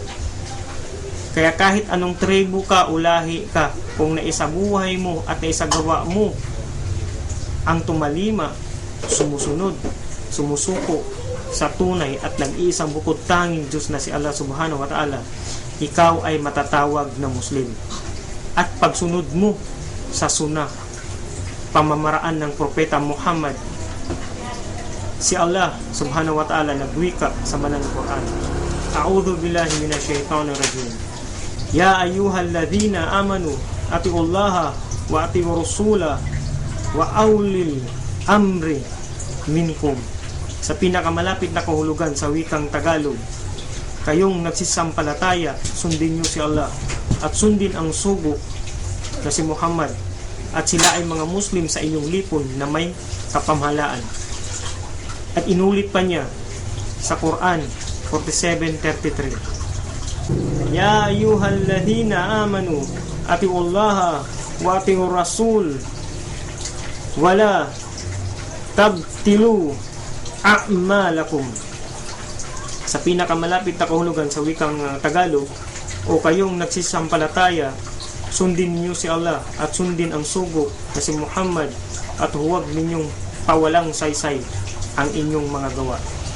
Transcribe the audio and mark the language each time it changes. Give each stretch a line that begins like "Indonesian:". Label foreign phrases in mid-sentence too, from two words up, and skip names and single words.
Filipino: Kaya kahit anong tribu ka o lahi ka, kung naisabuhay mo at naisagawa mo ang tumalima, sumusunod, sumusuko sa tunay at nag-iisang bukod tanging Diyos na si Allah
Arabic: سبحانه وتعالى,
Filipino: ikaw ay matatawag na Muslim. At pagsunod mo sa sunnah, pamamaraan ng Propeta Muhammad, si Allah
Arabic: سبحانه وتعالى
Filipino: nagwika sa banal na Quran.
Arabic: أعوذ بالله من الشيطان الرجيم. يا أيها الذين آمنوا أطيعوا الله وأطيعوا الرسول وأولي الأمر منكم.
Filipino: Sa pinakamalapit na kahulugan sa wikang Tagalog, kayong nagsisampalataya, sundin nyo si Allah at sundin ang sugo na si Muhammad, at sila ay mga Muslim sa inyong lipon na may kapamahalaan. At inulit pa niya sa Quran 47:33.
Arabic: يا أيها الذين آمنوا أطيعوا الله وأطيعوا الرسول ولا تبطلوا أعمالكم.
Filipino: Sa pinakamalapit na kahulugan sa wikang Tagalog, o kayong nagsisampalataya, sundin niyo si Allah at sundin ang sugo na si Muhammad, at huwag ninyong pawalang saysay ang inyong mga gawa.